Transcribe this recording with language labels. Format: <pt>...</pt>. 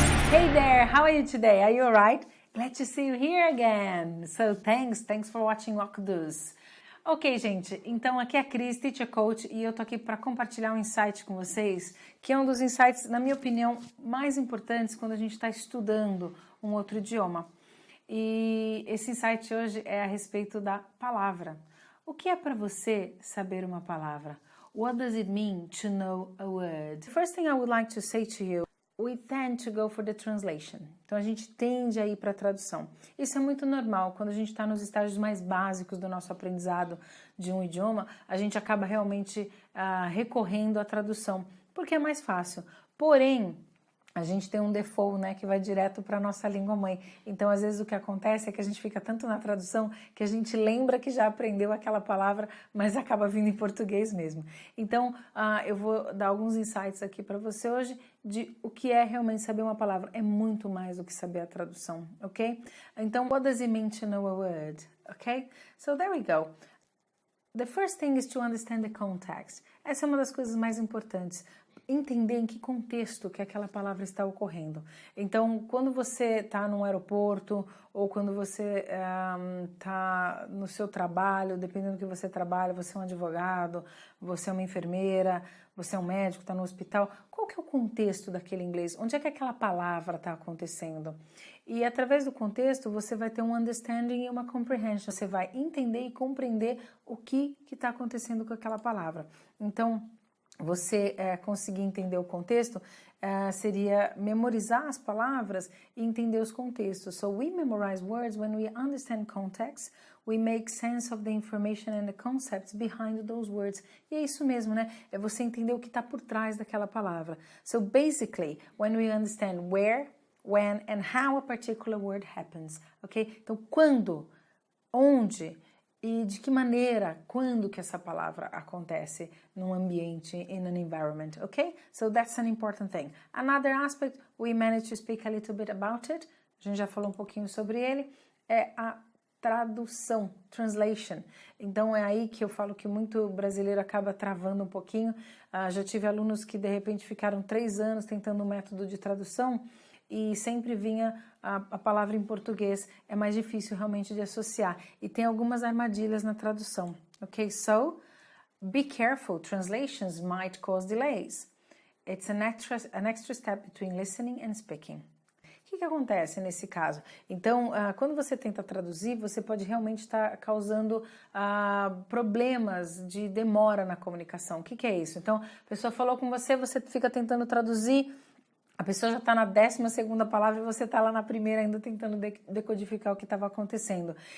<en>Hey there, how are you today? Are you alright? Glad to see you here again. So thanks for watching Walkdos.</en> <pt>Ok, gente, então aqui é a Cris, Teacher Coach, e eu tô aqui para compartilhar um insight com vocês, que é um dos insights, na minha opinião, mais importantes quando a gente está estudando um outro idioma. E esse insight hoje é a respeito da palavra. O que é para você saber uma palavra?</pt> <en>What does it mean to know a word? The first thing I would like to say to you, we tend to go for the translation.</en> <pt>Então a gente tende a ir para a tradução. Isso é muito normal. Quando a gente está nos estágios mais básicos do nosso aprendizado de um idioma, a gente acaba realmente recorrendo à tradução, porque é mais fácil. Porém, a gente tem um default, né, que vai direto para a nossa língua mãe. Então, às vezes, o que acontece é que a gente fica tanto na tradução que a gente lembra que já aprendeu aquela palavra, mas acaba vindo em português mesmo. Então, eu vou dar alguns insights aqui para você hoje de o que é realmente saber uma palavra. É muito mais do que saber a tradução, ok?</pt> <en>Então, what does it mean to know a word? Ok? So, there we go. The first thing is to understand the context.</en> <pt>Essa é uma das coisas mais importantes. Entender em que contexto que aquela palavra está ocorrendo. Então, quando você está num aeroporto ou quando você está no seu trabalho, dependendo do que você trabalha, você é um advogado, você é uma enfermeira, você é um médico, está no hospital, qual que é o contexto daquele inglês? Onde é que aquela palavra está acontecendo? E através do contexto, você vai ter um understanding e uma comprehension. Você vai entender e compreender o que está acontecendo com aquela palavra. Então, você conseguir entender o contexto seria memorizar as palavras e entender os contextos.</pt> <en>So we memorize words when we understand context, we make sense of the information and the concepts behind those words.</en> <pt>E é isso mesmo, né? É você entender o que está por trás daquela palavra.</pt> <en>So basically, when we understand where, when and how a particular word happens, ok?</en> <pt>Então, quando, onde e de que maneira, quando que essa palavra acontece num ambiente,</pt> <en>in an environment, okay? So that's an important thing. Another aspect, we managed to speak a little bit about it,</en> <pt>a gente já falou um pouquinho sobre ele, é a tradução,</pt> <en>translation.</en> <pt>Então é aí que eu falo que muito brasileiro acaba travando um pouquinho. Já tive alunos que de repente ficaram 3 anos tentando um método de tradução e sempre vinha a palavra em português, é mais difícil realmente de associar. E tem algumas armadilhas na tradução, ok?</pt> <en>So, be careful, translations might cause delays. It's an extra step between listening and speaking.</en> <pt>O que acontece nesse caso? Então, quando você tenta traduzir, você pode realmente estar causando problemas de demora na comunicação. O que é isso? Então, a pessoa falou com você, você fica tentando traduzir, a pessoa já está na 12ª palavra e você está lá na primeira ainda tentando decodificar o que estava acontecendo.</pt>